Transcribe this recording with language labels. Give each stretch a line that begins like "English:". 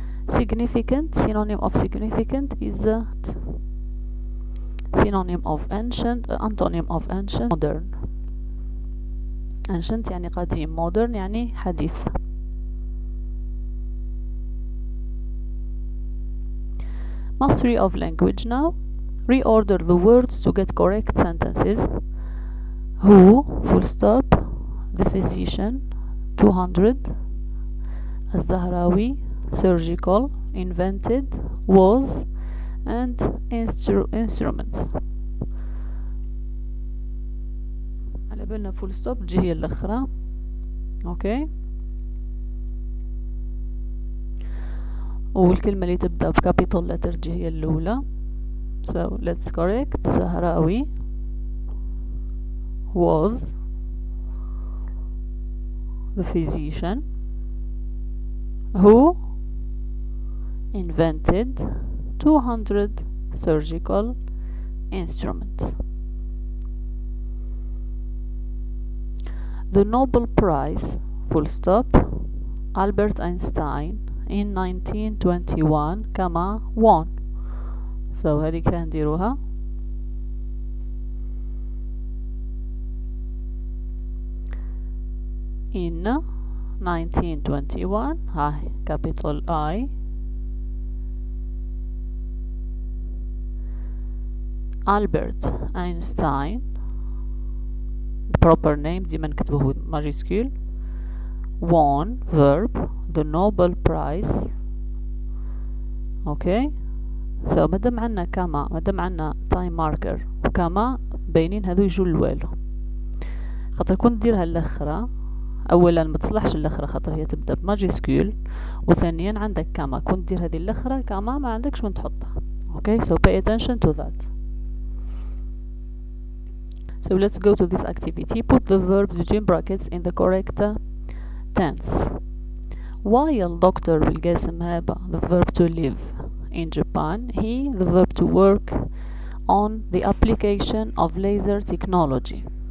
English: Significant, synonym of significant is synonym of ancient, antonym of ancient, modern.
Arabic: ancient يعني قديم, modern يعني حديث.
English: Mastery of language now. Reorder the words to get correct sentences. Who, full stop, the physician, 200, الزهراوي, surgical, invented, was, and instruments.
Arabic: على بالنا full stop تجي هي الأخرى.
English: okay.
Arabic: والكلمة اللي تبدأ بكابيتال letter تجي هي الأولى.
English: So let's correct. زهراوي was the physician who invented 200 surgical instruments. The Nobel Prize, full stop, Albert Einstein in 1921 كما won.
Arabic: So هذه كان نديروها.
English: In 1921 هاي capital I, Albert Einstein, proper name
Arabic: ديما نكتبوه ماجيسكول,
English: won verb the Nobel Prize. okay.
Arabic: so مادام عنا كما, مادام عنا
English: time marker
Arabic: وكما باينين هذو يجوا الوالو, خاطر كنت ديرها الاخرى اولا ما تصلحش الاخرى خاطر هي تبدا بماجيسكول, وثانيا عندك كما كنت دير هذه الاخرى كما ما عندكش وين تحطها.
English: okay, so pay attention to that. So let's go to this activity. Put the verbs between brackets in the correct tense. While Dr. بالقاسم هابا, the verb to live in Japan, he, the verb to work on the application of laser technology.